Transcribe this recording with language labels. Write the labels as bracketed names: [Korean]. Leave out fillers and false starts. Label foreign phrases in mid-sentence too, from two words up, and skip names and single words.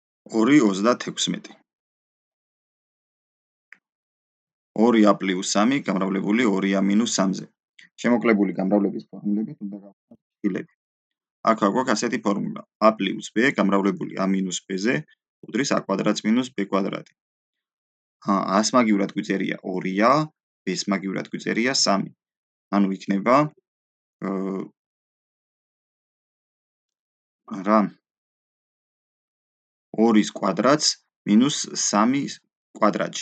[Georgian] 2/36. 2a + 3 გამრავლებული 2a - 3-ზე. შემოკლებული გამრავლების ფორმულებით უნდა გავხსნათ ცილები. აქ გვაქვს ასეთი ფორმულა: a + b გამრავლებული a - b-ზე უდრის a² - b². a-ს მაგივრად გვიწერია 2a, b-ს მაგივრად გვიწერია 3. ანუ იქნება რა 2-ის კვადრატს მინუს 3-ის კვადრატში.